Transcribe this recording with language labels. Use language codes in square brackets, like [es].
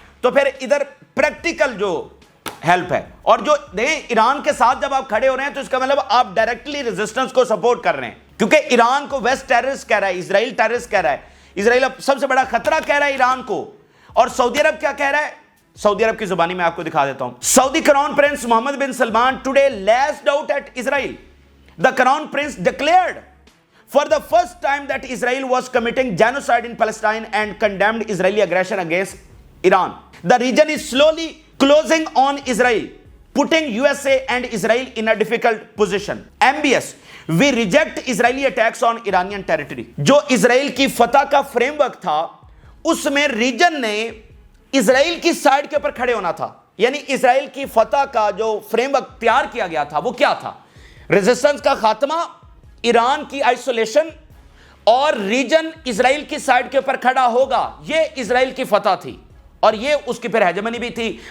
[ur] تو پھر ادھر پریکٹیکل جو ہیلپ ہے، اور جو دیکھیں ایران کے ساتھ جب آپ کھڑے ہو رہے ہیں تو اس کا مطلب آپ ڈائریکٹلی ریزسٹنس کو سپورٹ کر رہے ہیں، کیونکہ ایران کو ویسٹ ٹیررسٹ کہہ رہا ہے، اسرائیل ٹیررسٹ کہہ رہا ہے، اسرائیل اب سب سے بڑا خطرہ کہہ رہا ہے ایران کو، اور سعودی عرب کیا کہہ رہا ہے؟ سعودی عرب کی زبانی میں آپ کو دکھا دیتا ہوں. [en] Saudi crown prince Muhammad bin Salman today lashed out at Israel. The crown prince declared for the first time that Israel was committing genocide in Palestine and condemned Israeli aggression against Iran. The region is slowly closing on Israel, putting USA and Israel in a difficult position. MBS, we reject Israeli attacks on Iranian territory. [ur] جو اسرائیل کی فتح کا frame work تھا اس میں region نے اسرائیل کی side کے اوپر کھڑے ہونا تھا، یعنی اسرائیل کی فتح کا جو فریم ورک تیار کیا گیا تھا وہ کیا تھا؟ ریزسٹنس کا خاتمہ، ایران کی آئسولیشن، اور ریجن اسرائیل کی سائیڈ کے اوپر کھڑا ہوگا، یہ اسرائیل کی فتح تھی، اور یہ اس کی پھر ہیجمنی بھی تھی.